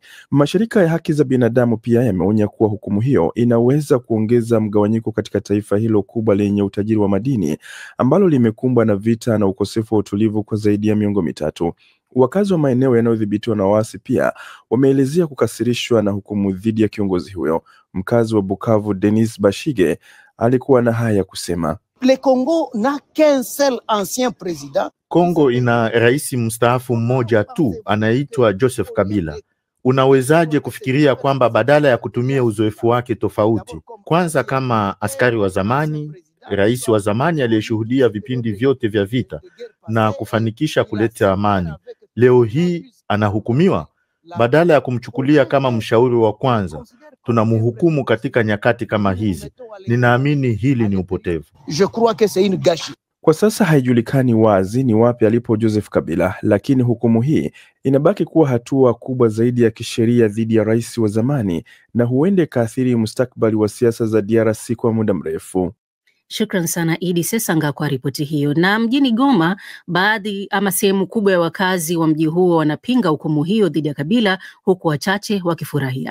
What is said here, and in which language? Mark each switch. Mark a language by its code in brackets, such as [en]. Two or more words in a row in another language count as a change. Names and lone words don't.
[sw] Mashirika ya haki za binadamu pia yameonya kuwa hukumu hiyo inaweza kuongeza mgawanyiko katika taifa hilo kubwa lenye utajiri wa madini ambalo limekumbwa na vita na ukosefu wa utulivu kwa zaidi ya miongo mitatu. Wakazi wa maeneo yanayodhibitiwa na waasi pia wameelezea kukasirishwa na hukumu dhidi ya kiongozi huyo. Mkazi wa Bukavu Denis Bashige alikuwa na haya kusema: [fr] Le Congo n'a qu'un seul ancien président. [sw] Kongo ina rais mstaafu mmoja tu, anaitwa Joseph Kabila. Unawezaje kufikiria kwamba badala ya kutumia uzoefu wake tofauti, kwanza kama askari wa zamani, rais wa zamani aliyeshuhudia vipindi vyote vya vita na kufanikisha kuleta amani, leo hii anahukumiwa? Badala ya kumchukulia kama mshauri wa kwanza, tunamhukumu katika nyakati kama hizi. Ninaamini hili ni upotevu. [fr] Je crois que c'est une gâchis. [sw] Kwa sasa haijulikani wazi ni wapi alipo Joseph Kabila, lakini hukumu hii inabaki kuwa hatua kubwa zaidi ya kisheria dhidi ya rais wa zamani na huende kaathiri mustakabali wa siasa za DRC kwa muda mrefu. Shukran sana Idi Sesanga kwa ripoti hiyo. Na mjini Goma, baadhi ama sehemu kubwa ya wakazi wa mji huo wanapinga hukumu hiyo dhidi ya Kabila, huku wachache wakifurahia.